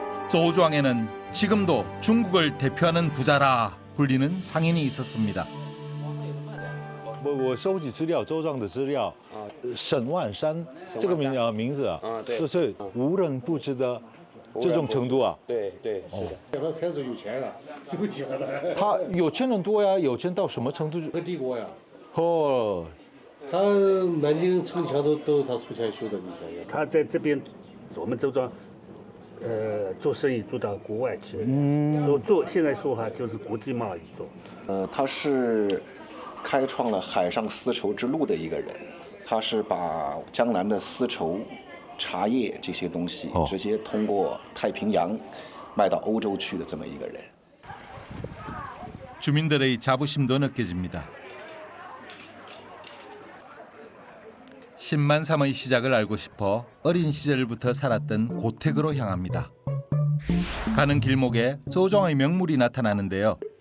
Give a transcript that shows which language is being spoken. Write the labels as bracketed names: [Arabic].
[Korean] 조우庄에는 지금도 중국을 대표하는 부자라 불리는 상인이 있었습니다. [Chinese] 我收集资料，周庄的资料，沈万山这个名字啊，就是无人不知的这种程度啊。对对，是的。他才是有钱啊，收集了的。他有钱人多呀，有钱到什么程度？和帝国呀，哦，他南京城墙都是他出钱修的，你想想。他在这边，我们周庄，做生意做到国外去，现在说哈就是国际贸易做。他是开创了海上丝绸之路的一个人，他是把江南的丝绸、茶叶这些东西直接通过太平洋卖到欧洲去的这么一个人。 [Korean] 주민들의 자부심도 느껴집니다. 10만3의 시작을 알고 싶어 어린 시절부터 살았던 고택으로 향합니다. 가는 길목에 조우庄의 명물이 나타나는데요.